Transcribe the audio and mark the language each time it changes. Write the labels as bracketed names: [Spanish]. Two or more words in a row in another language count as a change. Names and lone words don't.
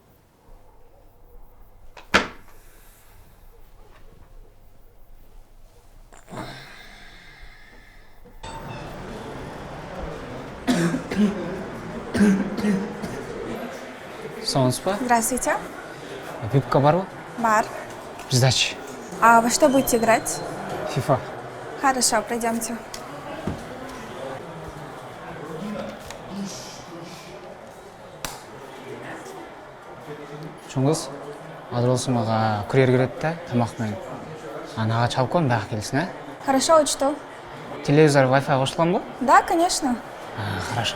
[Russian] Сонспа? Здравствуйте. [Kyrgyz] Пипка барбы? Бар. [Russian] Сдачи. А во что будете играть? FIFA. Хорошо, пройдемте. [Kyrgyz] Чоңгуз, азыр болсо мага курьер келет да, тамак менен. Анага чалып коем дагы келсин, а? [Russian] Хорошо, учту. [Kyrgyz] Телевизор, Wi-Fi кошулганбы? [Russian] Да, конечно. Хорошо.